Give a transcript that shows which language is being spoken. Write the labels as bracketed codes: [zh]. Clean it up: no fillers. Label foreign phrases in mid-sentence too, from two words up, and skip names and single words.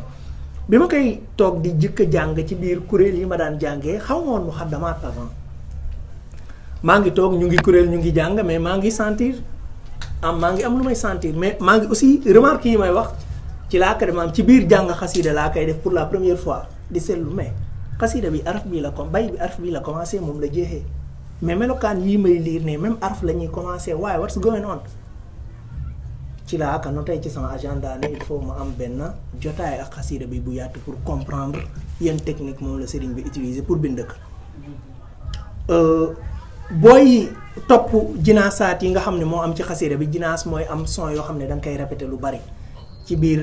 [wo] bi ma koy toog di jëkk jàng ci biir kuréel yi ma daan jàngee xaw ma woon mu xaddamaat avant maa ngi toog ñu ngi kuréel ñu ngi jàng mais maa ngi sentir maa ngi am lu may sentir mais maa ngi [fr] aussi remarque [wo] yi may wax ci laa ko maam ci biir jàng xasida laa koy def [fr] pour la première fois [wo] di seetlu mais xasida bi araf bii la ko bay bi araf bii la commencé moom la jeexee mais melokaan yii may liir ne même araf la ñuy commencé waaye [en] what's going on. [wo] ci laa ka noté ci sama agenda ne [fr] il faut [wo] ma am benn jotaay ak xasida bi bu yaatu [fr] pour comprendre [wo] yan technique moom la sëriñ bi utiliser pour bind ko. booy topp jinaasaat yi nga xam ne moo am ci xasida bi jinaas mooy am son yoo xam ne da nga koy répété lu bari ci biir